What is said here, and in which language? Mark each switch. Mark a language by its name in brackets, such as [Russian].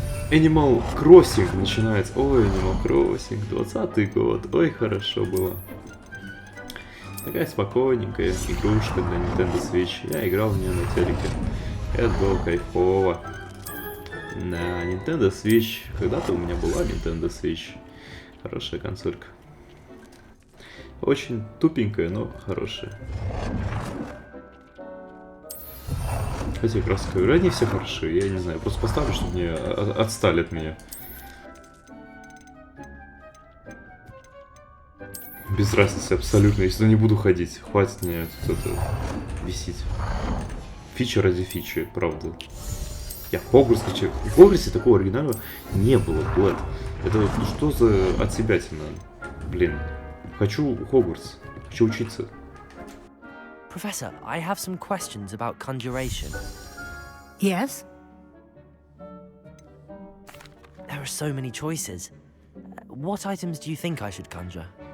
[Russian] Animal Crossing начинается. Ой, Animal Crossing. 20-й год. Ой, хорошо было. Такая спокойненькая игрушка для Nintendo Switch. Я играл в нее на телеке. Это было кайфово. На Nintendo Switch. Когда-то у меня была Nintendo Switch. Хорошая консолька. Очень тупенькая, но хорошая. Хотя как раз говорю, они все хорошие. Я не знаю, просто поставлю, чтобы мне отстали от меня. Без разницы абсолютно. Я сюда не буду ходить. Хватит мне тут это висеть. Фича ради фичи, правда. Я в Hogwarts хочу. В Hogwarts такого оригинального не было, Блэд. Это ну, что за отсебятина? Блин. Хочу Hogwarts. Хочу учиться. [English] Professor, I have some questions about conjuration. Yes? There are so many choices. What items do you think I should conjure?